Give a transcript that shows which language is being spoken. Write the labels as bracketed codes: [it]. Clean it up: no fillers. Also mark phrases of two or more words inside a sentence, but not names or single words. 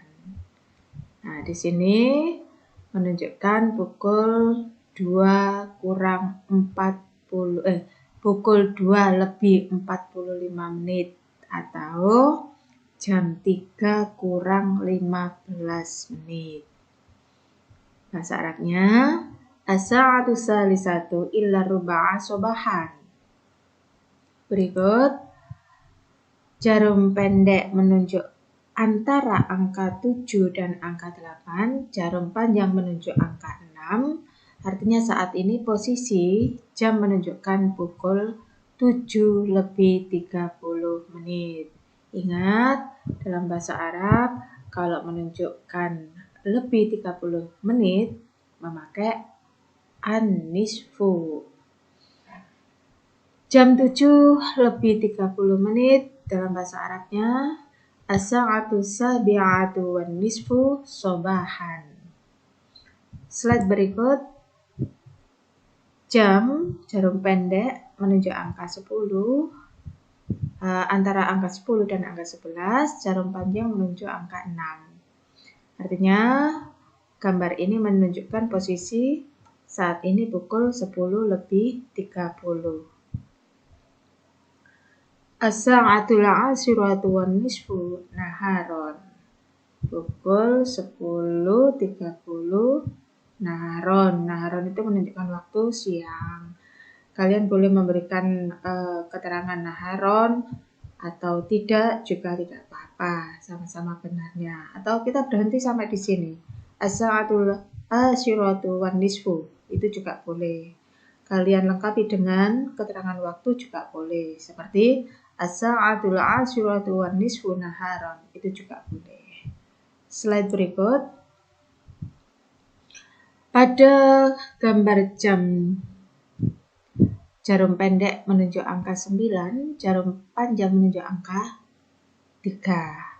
[id] Nah, di sini menunjukkan pukul 2 kurang 40 pukul 2 lebih 45 menit atau jam 3 kurang 15 menit. Bahasa Arabnya [ar] الساعة الثالثة إلا ربعا صباحا. [id] Berikut jarum pendek menunjuk antara angka 7 dan angka 8, jarum panjang menunjuk angka 6. Artinya saat ini posisi jam menunjukkan pukul 7:30 menit. Ingat, dalam bahasa Arab kalau menunjukkan lebih 30 menit memakai an-nisfu. Jam 7:30 menit dalam bahasa Arabnya [ar] الساعة السابعة والنصف صباحا. [id] Slide berikut jarum pendek menunjuk angka 10, antara angka 10 dan angka 11, jarum panjang menunjuk angka 6. Artinya gambar ini menunjukkan posisi saat ini pukul 10:30. [ar] الساعة العاشرة والنصف نهارا. [id] Pukul 10:30 naharon. Naharon itu menunjukkan waktu siang. Kalian boleh memberikan keterangan naharon atau tidak juga tidak apa-apa, sama-sama benarnya. Atau kita berhenti sampai di sini. [ar] الساعة العاشرة والنصف [id] itu juga boleh. Kalian lengkapi dengan keterangan waktu juga boleh. [ar] Seperti الساعة العاشرة والنصف نهارا, [id] itu juga boleh. Slide berikut. Pada gambar jarum pendek menunjuk angka 9, jarum panjang menunjuk angka 3.